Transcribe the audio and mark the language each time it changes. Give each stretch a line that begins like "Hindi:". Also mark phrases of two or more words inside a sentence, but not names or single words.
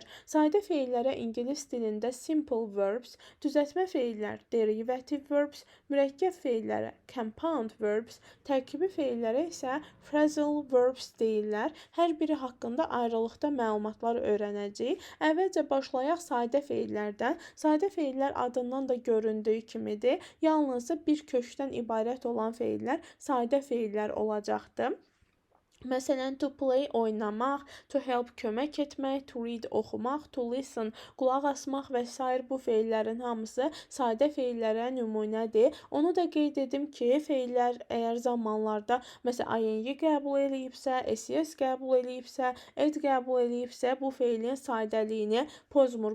Azerbaijani: Sadə feillərə ingilis dilində
English: simple verbs,
Azerbaijani: düzəltmə feillər
English: derivative verbs,
Azerbaijani: mürəkkəb feillərə
English: compound verbs,
Azerbaijani: tərkibi feillərə isə
English: phrasal verbs
Azerbaijani: deyirlər. Hər biri haqqında ayrılıqda məlumatlar öyrənəcəyik. Əvvəlcə başlayaq sadə feillərdən. Sadə feillər adından da göründüyü kimidir. Yalnızca bir kökdən ibarət olan feillər sadə feillər olacaqdır. Məsələn,
English: to play oynamaq, to help
Azerbaijani: kömək etmək,
English: to read
Azerbaijani: oxumaq,
English: to listen
Azerbaijani: qulaq asmaq və s. bu feillərin hamısı sadə feillərə nümunədir. Onu da qeyd edim ki, feillər əgər zamanlarda məsələn ing qəbul eləyibsə, ses qəbul eləyibsə, ed qəbul eləyibsə, bu feilin sadəliyini pozmur.